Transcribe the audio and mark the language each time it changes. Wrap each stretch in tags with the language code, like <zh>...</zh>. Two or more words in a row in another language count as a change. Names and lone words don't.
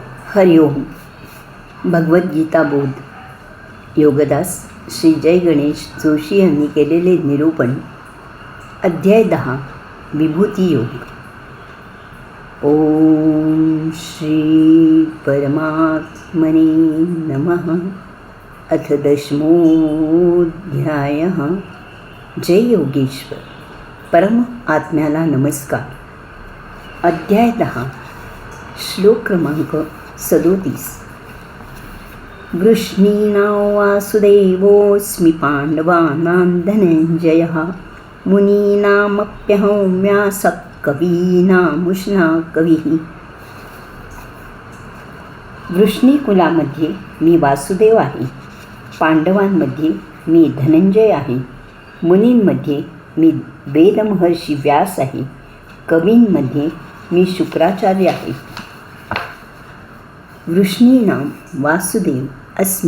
<mr>हरिओम. भगवद्गीता बोध. योगदास श्री जय गणेश जोशी यांनी केलेले निरूपण. अध्याय 10. विभूती योग.</mr> <sa>ओम श्री परमात्मने नमः. अथ 10मोऽध्यायः.</sa> <mr>जय योगेश्वर. परम आत्म्याला नमस्कार. अध्याय 10. श्लोक क्रमांक 37.</mr> <sa>वृष्णीनां वासुदेवोऽस्मि पाण्डवानां धनञ्जयः मुनीनामप्यहं व्यासः कवीनामुष्णा कविः.</sa> <mr>वृष्णी कुलामध्ये मी वासुदेव आहे, पांडवांमध्ये मी धनंजय आहे, मुनींमध्ये मी वेदमहर्षी व्यास आहे, कवींमध्ये मी शुक्राचार्य आहे.</mr> <sa>वृष्णीनाम वासुदेव अस्मि.</sa>